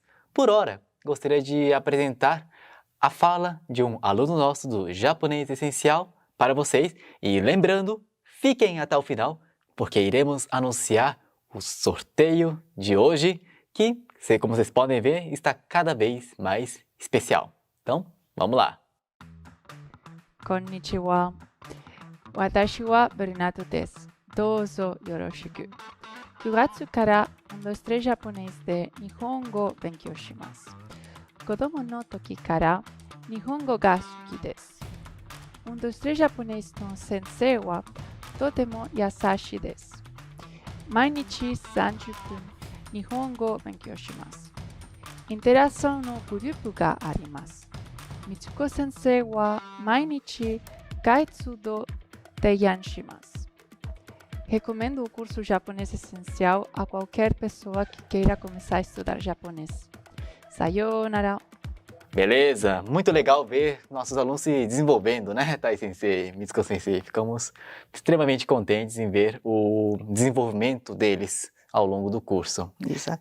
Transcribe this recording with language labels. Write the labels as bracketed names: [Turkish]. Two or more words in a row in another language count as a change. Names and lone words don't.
[Portuguese] Por hora, gostaria de apresentar a fala de um aluno nosso do Japonês Essencial para vocês. E lembrando, fiquem até o final, porque iremos anunciar o sorteio de hoje, que, como vocês podem ver, está cada vez mais especial. Então, vamos lá! [Japanese] こんにちは。私は Brunato です. どうぞよろしく. 9月から3ジャポネーズで日本語を勉強します。子供の時から日本語が好きです。3ジャポネーズの先生はとても優しいです。毎日30分日本語を勉強します。インテラクションのグループがあります。ミツコ先生は毎日 gaitsudo 提案します. [Portuguese] Recomendo o curso Japonês Essencial a qualquer pessoa que queira começar a estudar japonês. [Japanese] Sayonara! [Portuguese] Beleza, muito legal ver nossos alunos se desenvolvendo, né, Tai-sensei, Mitsuko-sensei? Ficamos extremamente contentes em ver o desenvolvimento deles ao longo do curso.